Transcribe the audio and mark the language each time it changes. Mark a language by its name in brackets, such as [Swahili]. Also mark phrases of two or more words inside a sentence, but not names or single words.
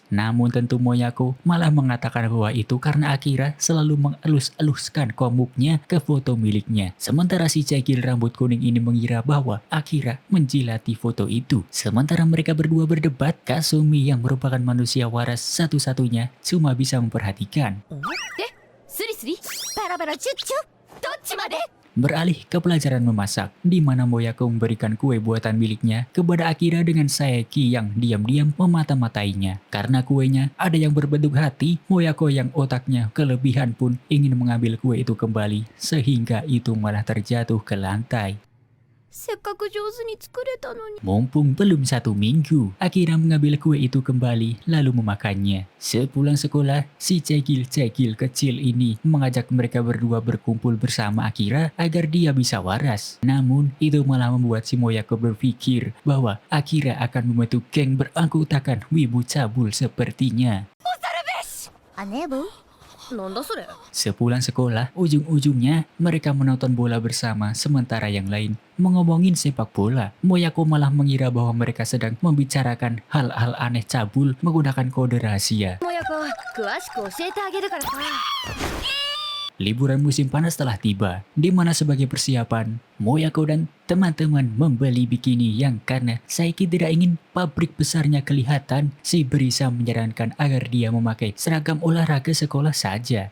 [Indonesian] Namun tentu Moyako malah mengatakan bahwa itu karena Akira selalu mengelus-eluskan komuknya ke foto miliknya. Sementara si cekil rambut kuning ini mengira bahwa Akira menjilati foto itu. Sementara mereka berdua berdebat, Kasumi yang merupakan manusia waras satu-satunya cuma bisa memperhatikan. [Japanese] スリスリバラバラチュッチュどっちまで。 [Indonesian] Beralih ke pelajaran memasak, di mana Moyako memberikan kue buatan miliknya kepada Akira dengan Saeki yang diam-diam memata-matainya. Karena kuenya ada yang berbentuk hati, Moyako yang otaknya kelebihan pun ingin mengambil kue itu kembali, sehingga itu malah terjatuh ke lantai. [Japanese] せっかく上手に作れたのに。 [Indonesian] Mumpung belum 1 minggu, Akira mengambil kue itu kembali lalu memakannya. Sepulang sekolah, si cekil-cekil kecil ini mengajak mereka berdua berkumpul bersama Akira agar dia bisa waras. Namun, itu malah membuat si Moyako berpikir bahwa Akira akan membentuk geng beranggotakan wibu cabul sepertinya. [Japanese] あねぶなんだそれ。 [Indonesian] Sepulang sekolah, ujung-ujungnya mereka menonton bola bersama sementara yang lain mengomongin sepak bola. Moyako malah mengira bahwa mereka sedang membicarakan hal-hal aneh cabul menggunakan kode rahasia. [Japanese] もやこ詳しく教えてあげるからさ。 [Indonesian] Liburan musim panas telah tiba, di mana sebagai persiapan, Moyako dan teman-teman membeli bikini yang karena Saiki tidak ingin pabrik besarnya kelihatan, si Brisa menyarankan agar dia memakai seragam olahraga sekolah saja.